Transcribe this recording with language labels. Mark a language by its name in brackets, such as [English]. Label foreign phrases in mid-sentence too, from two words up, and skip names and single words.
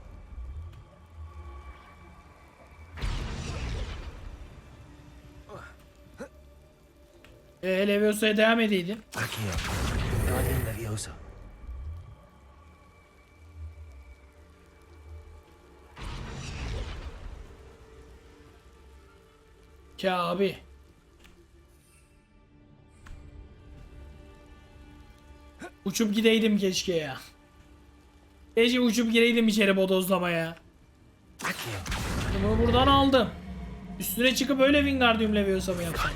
[Turkish] Leviosa'ya devam edeydin. Accio. Wingardium Leviosa. Ki abi. Uçup gideydim keşke ya. Keşke uçup gireydim içeri bodozlamaya. Bunu buradan aldım. Üstüne çıkıp öyle Wingardium Leviosa mı yapsam?